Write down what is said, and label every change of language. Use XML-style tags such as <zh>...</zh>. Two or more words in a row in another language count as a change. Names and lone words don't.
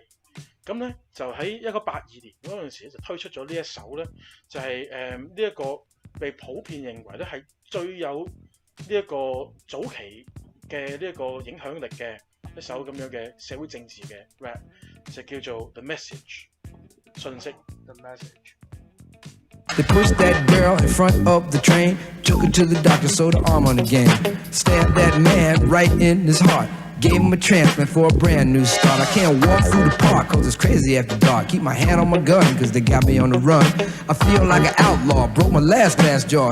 <yue>咁咧就喺1982年嗰陣時就推出咗呢一首咧，就係呢一個被普遍認為咧係最有呢一個早期嘅呢一個影響力嘅一首咁樣嘅社會政治嘅 rap， 就叫做 The Message 訊息。The Message。</yue> <en>They pushed that girl in front of the train, took her to the doctor, sewed her arm on again, stabbed that man right in his heart. Gave him a transplant for a brand new start. I can't walk through the park cause it's crazy after dark. Keep my hand on my gun cause they got me on the run. I feel like an outlaw, broke my last glass jaw.</en>